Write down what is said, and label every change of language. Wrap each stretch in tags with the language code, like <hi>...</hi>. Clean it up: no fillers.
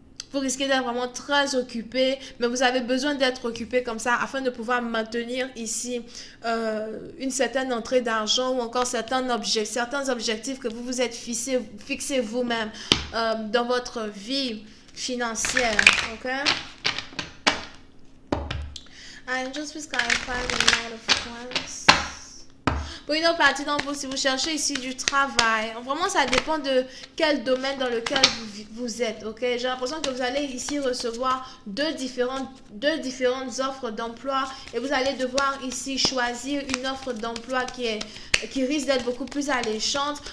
<fr>Vous risquez d'être vraiment très occupé, mais vous avez besoin d'être occupé comme ça afin de pouvoir maintenir ici une certaine entrée d'argent ou encore certains objectifs que vous vous êtes fixés vous-même dans votre vie financière. Ok?</fr> <en>Just please clarify the amount of funds.</en> <fr>Pour une autre partie d'entre vous, si vous cherchez ici du travail, vraiment ça dépend de quel domaine dans lequel vous êtes, ok? J'ai l'impression que vous allez ici recevoir deux différentes offres d'emploi et vous allez devoir ici choisir une offre d'emploi qui risque d'être beaucoup plus alléchante.</fr>